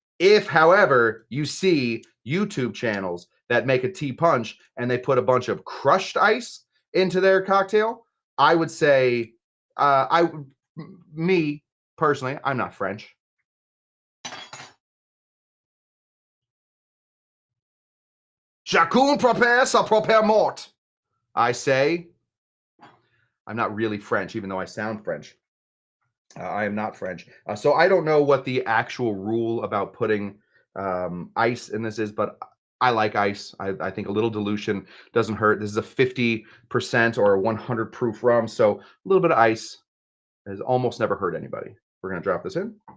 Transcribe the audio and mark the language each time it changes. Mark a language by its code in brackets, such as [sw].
[en] If, however, you see YouTube channels that make a tea punch and they put a bunch of crushed ice into their cocktail, I would say, me personally, I'm not French. [fr] Chacun prépare sa propre mort. [en] I say, I'm not really French, even though I sound French. I am not French. So I don't know what the actual rule about putting ice in this is, but I like ice. I think a little dilution doesn't hurt. This is a 50% or a 100 proof rum, so a little bit of ice has almost never hurt anybody. We're going to drop this in.